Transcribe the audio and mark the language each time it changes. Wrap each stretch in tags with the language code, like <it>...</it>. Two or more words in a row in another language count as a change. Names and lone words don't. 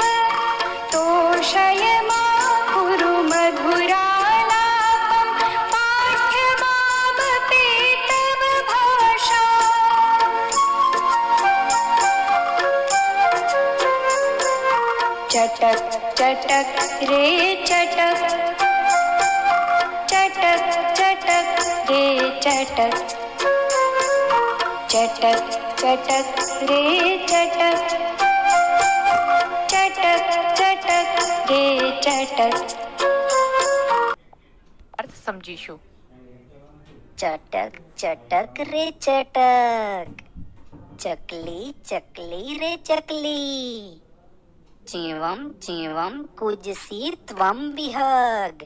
<sa>तोषय मा कुरु मधुरालापं, पाठ्यमामपि तव भाषा. चटक चटक रे चटक, चटक चटक रे चटक, चटक चटक रे चटक, चटक चटक</sa> <gu>અર્થ સમજીશું.</gu> <sa>चटक चटक रे चटक,</sa> <gu>ચકલી ચકલી રે ચકલી,</gu> <sa>चीवम चीवम कुजसी त्वम विहग.</sa>